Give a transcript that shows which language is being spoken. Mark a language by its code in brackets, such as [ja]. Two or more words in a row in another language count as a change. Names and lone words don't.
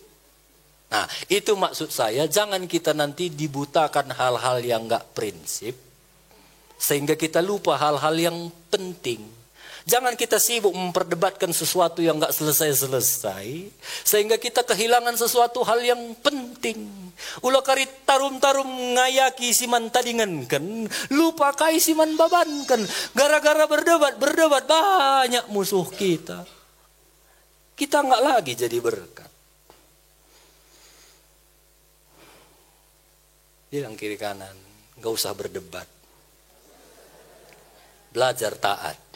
[id] Nah, itu maksud saya, jangan kita nanti dibutakan hal-hal yang gak prinsip, sehingga kita lupa hal-hal yang penting. Jangan kita sibuk memperdebatkan sesuatu yang gak selesai-selesai, sehingga kita kehilangan sesuatu hal yang penting. [btx] Ulah kari tarum-tarum ngayaki siman tadingankan, lupa kai siman babankan. [id] Gara-gara berdebat banyak musuh kita. Kita gak lagi jadi berkat. Bilang kiri kanan, gak usah berdebat. Belajar taat.